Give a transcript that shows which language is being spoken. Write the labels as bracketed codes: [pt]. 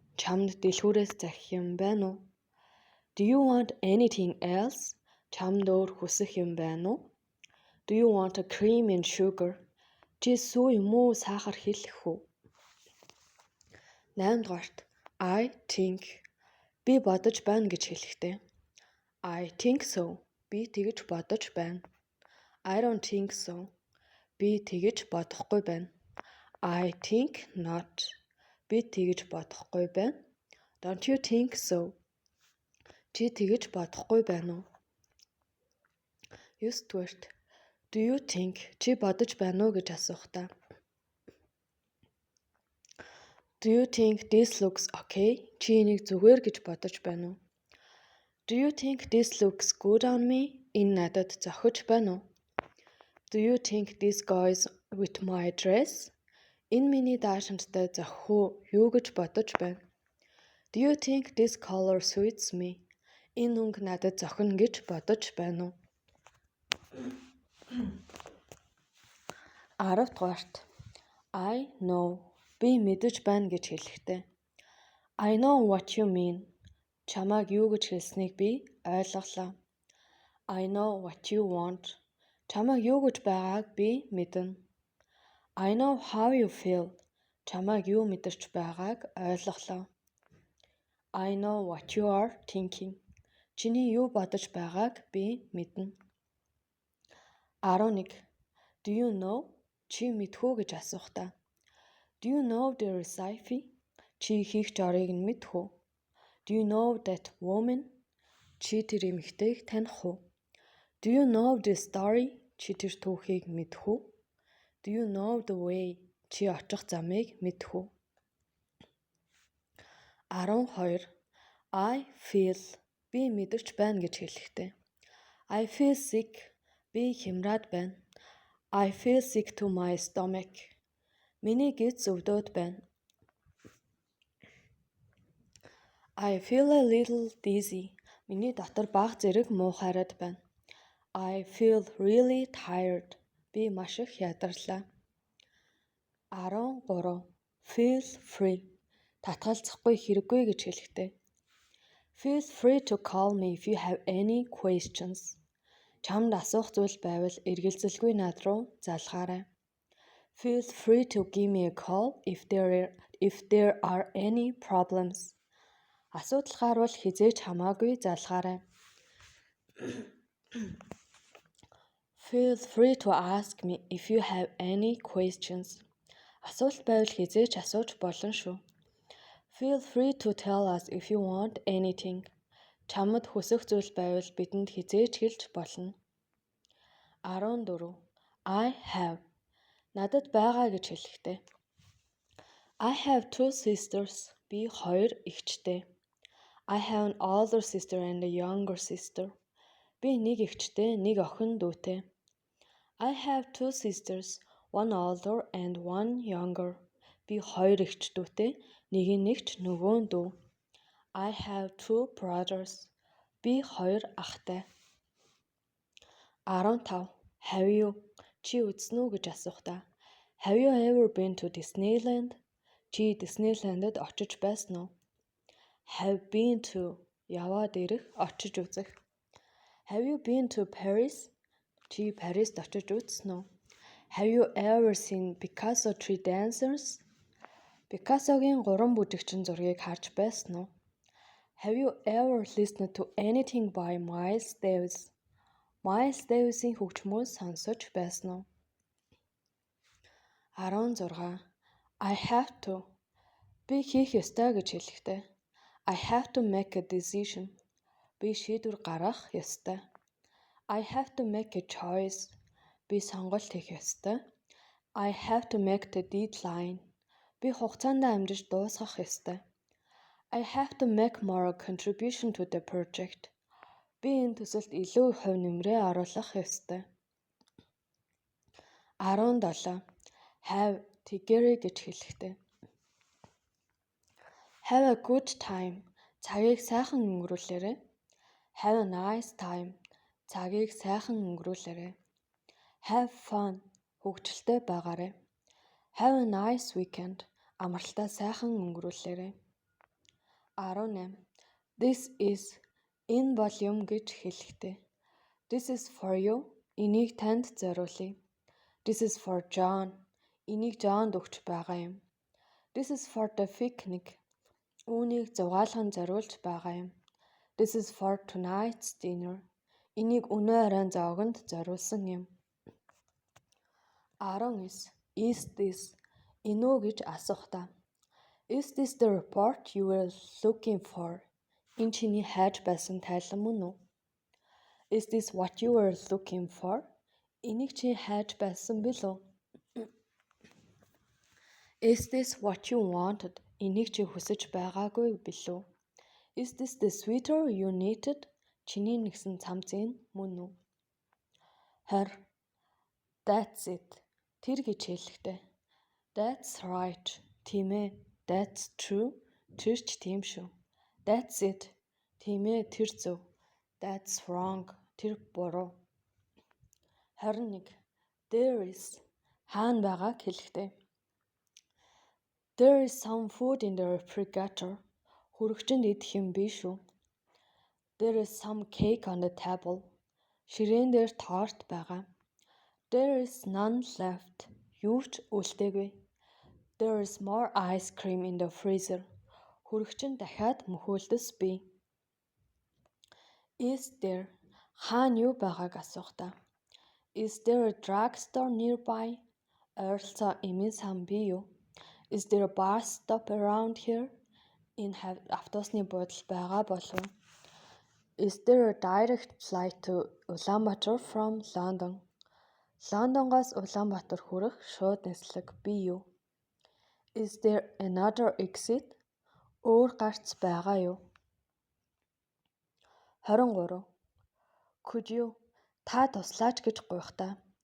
[mn] Чамд дэлгүүрээс захих юм байна уу? [en] Do you want anything else? [mn] Чамд өөр хүсэх юм байна уу? [en] Do you want a cream and sugar? [mn] Чи сүү юм уу, сахар хэлэх үү? [en] 8-дугаарт I think. [mn] Би бодож байна гэж хэлэхдээ [en] I think so. [mn] Би тэгж бодож байна. [en] I don't think so. [mn] Би тэгж бодохгүй байна. [en] I think not. [mn] Би тэгж бодохгүй байна. [en] Don't you think so? [mn] Чи тэгж бодохгүй байна уу? [en] 9-дугаарт Do you think? [mn] Чи бодож байна уу гэж асуухтаа [en] Do you think this looks okay? [mn] Чи энийг зүгээр гэж бодож байна уу? [en] Do you think this looks good on me? [mn] Энэ надад зохиж байна уу? [en] Do you think this goes with my dress? [mn] Энэ миний даашинзтай зохих уу юу гэж бодож байна. [en] Do you think this color suits me? [mn] Энэ өнгө надад зохино гэж бодож байна уу? [en] 10-дугаарт I know. [mn] Би мэдэж байна гэж хэлэхдээ [en] I know what you mean. [mn] Чамайг юу гэж хэлснийг би ойлголоо. [en] I know what you want. [mn] Чамайг юу гэж байгааг би мэднэ. [en] I know how you feel. [mn] Чамайг юу мэдэрч байгааг ойлголоо. [en] I know what you are thinking. [mn] Чиний юу бодож байгааг би мэднэ. 11. [en] Do you know? [mn] Чи мэдхүү гэж асуухтаа. [en] Do you know the recipe? [mn] Чи хийх жорыг нь мэдхүү. [en] Do you know that woman? [mn] Чи тэр эмэгтэйг таних уу? [en] Do you know the story? [mn] Чи тэр түүхийг мэдхүү. [en] Do you know the way? [mn] Чи очих замыг мэдхүү. 12. [en] I feel. [mn] Би мэдэрч байна гэж хэлэхтэй. [en] I feel sick. [mn] Би хямраад байна. [en] I feel sick to my stomach. [mn] Миний гиз өвдөөд байна. [en] I feel a little dizzy. [mn] Миний дотор бага зэрэг муухайраад байна. [en] I feel really tired. [mn] Би маш их ядарлаа. [en] 13. Feel free. [mn] Татгалзахгүй хэрэггүй гэж хэлэхтэй. [en] Feel free to call me if you have any questions. [mn] Чамд асуух зүйл байвал эргэлзэлгүй над руу залгаарай. [en] Feel free to give me a call if there are any problems. [mn] Асуудал гарвал хизээж хамаагүй залгаарай. [en] Feel free to ask me if you have any questions. [mn] Асуулт байвал хизээж асууж болно шүү. [en] Feel free to tell us if you want anything. [mn] Чамд хүсэх зүйл байвал бидэнд хизээж хэлж болно. [en] 14. I have. [mn] Надад байгаа гэж хэлэхтэй. [en] I have 2 sisters. [mn] Би 2 эгчтэй. [en] I have an older sister and a younger sister. [mn] Би нэг эгчтэй, нэг охин дүүтэй. [en] I have 2 sisters, one older and one younger. [mn] Би 2 эгч дүүтэй, нэг нь эгч, нөгөө нь дүү. [en] I have 2 brothers. [mn] Би 2 ахтай. [en] 15. Have you? [mn] Чи үзсэн үү гэж асуухтаа. [en] Have you ever been to Disneyland? [mn] Чи Disneyland-д очиж байсан уу? [en] Have been to. [mn] Яваад ирэх, очиж үзэх. [en] Have you been to Paris? [mn] Чи Парист очиж үзсэн үү? [en] Have you ever seen Picasso tree dancers? [mn] Picasso-гийн 3 бүжигчин зургийг харж байсан уу? [en] Have you ever listened to anything by Miles Davis? [mn] Miles Davis-ийн хөгжмөө сонсож байсан уу? 16. [en] I have to. [mn] Би хийх ёстой гэж хэлэхтэй. [en] I have to make a decision. [mn] Би шийдвэр гаргах ёстой. [en] I have to make a choice. [mn] Би сонголт хийх ёстой. [en] I have to make the deadline. [mn] Би хугацаанд амжиж дуусгах ёстой. [en] I have to make more contribution to the project. [mn] Би энэ төсөлд илүү хувь нэмрээ оруулах ёстой. 17. Have тэгэрэй гэж хэлэхтэй. [en] Have a good time. [mn] Цагийг сайхан өнгөрүүлээрэй. [en] Have a nice time. [mn] Цагийг сайхан өнгөрүүлээрэй. [en] Have fun. [mn] Хөгжилтэй байгаарай. [en] Have a nice weekend. [mn] Амралтаа сайхан өнгөрүүлээрэй. [en] 18. This is. [mn] Энэ бол юм гэж хэлэхтэй. [en] This is for you. [mn] Энийг танд зориулъя. [en] This is for John. [mn] Энийг John-д өгч байгаа юм. [en] This is for the picnic. [mn] Үүнийг зугаалганд зориулж байгаа юм. [en] This is for tonight's dinner. [mn] Энийг өнөө оройн зоогонд зориулсан юм. 19. [en] Is this? [mn] Энэ үү гэж асуухтаа. [en] Is this the report you were looking for? [mn] Энэ чиний хайж байсан тайлан мөн үү? [en] Is this what you were looking for? [mn] Энийг чи хайж байсан билүү? [en] Is this what you wanted? [mn] Энийг чи хүсэж байгаагүй билүү? [en] Is this the sweater you needed? [mn] Чиний нэгсэн цамцын мөн үү? 20. [en] That's it. [mn] Тэр гэж хэлэхтэй. [en] That's right. [mn] Тийм ээ. [en] That's true. [mn] Тэр ч тийм шүү. That's it. Тийм ээ, тэр зөв. [en] That's wrong. [mn] Тэр буруу. 21. [en] There is. [mn] Хаана байгааг хэлэхтэй. [en] There is some food in the refrigerator. [mn] Хүрэгчэнд идэх юм биш үү? [en] There is some cake on the table. [mn] Ширээн дээр торт байгаа. [en] There is none left. [mn] Юу ч үлдээгүй. [en] There is more ice cream in the freezer. [mn] Хүрэгчин дахиад мөхөөлдөс бий. [en] Is there? [mn] Хаана юу байгааг асуухдаа. [en] Is there a drugstore nearby? [mn] Ойролцоо эмийн сан бий юу? [en] Is there a bus stop around here? [mn] Энэ автобусны буудал байгаа болов уу? [en] Is there a direct flight to Ulaanbaatar from London? [mn] Лондонгоос Улаанбаатар хүрэх шууд нислэг бий юу? [en] Is there another exit? [mn] Өөр гарц байгаа юу? 23. [en] Could you? [mn] Та туслаач гэж гуйхдаа.